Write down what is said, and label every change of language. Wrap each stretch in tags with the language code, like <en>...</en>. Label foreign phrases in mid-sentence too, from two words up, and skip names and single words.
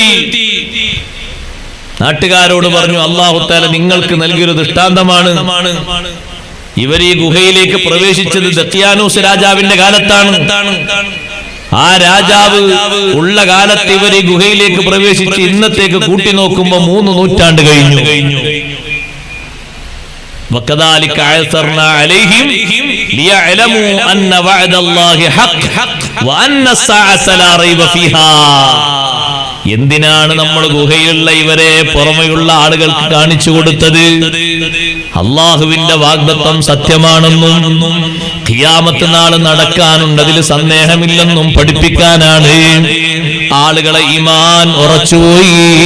<ml>നാട്ടുകാരോട് പറഞ്ഞു,</ml> <ar>الله تعالى</ar> <ml>നിങ്ങൾക്ക് നൽകിയൊരു ദൃഷ്ടാന്തമാണ്. ഇവർ ഈ ഗുഹയിലേക്ക് പ്രവേശിച്ചത് ദഖ്യാനൂസ് രാജാവിന്റെ കാലത്താണ്. ആ രാജാവ് ഉള്ള കാലത്ത് ഇവർ ഈ ഗുഹയിലേക്ക് പ്രവേശിച്ച് ഇന്നത്തേക്ക് കൂട്ടി നോക്കുമ്പോ 3 നൂറ്റാണ്ട് കഴിഞ്ഞു.</ml> <ar>وكذلك عثرنا عليهم ليعلموا أن وعد الله حق وأن الساعة لا ريب فيها.</ar> <ml>എന്തിനാണ് നമ്മൾ ഗുഹയിലുള്ള ഇവരെ പുറമെയുള്ള ആളുകൾക്ക് കാണിച്ചു കൊടുത്തത്? അള്ളാഹുവിന്റെ വാഗ്ദത്തം സത്യമാണെന്നും ഖിയാമത്ത് നാൾ നടക്കാനുണ്ട്, അതിൽ സന്ദേഹമില്ലെന്നും പഠിപ്പിക്കാനാണ്. ആളുകളെ ഈമാൻ ഉറച്ചുപോയി.</ml>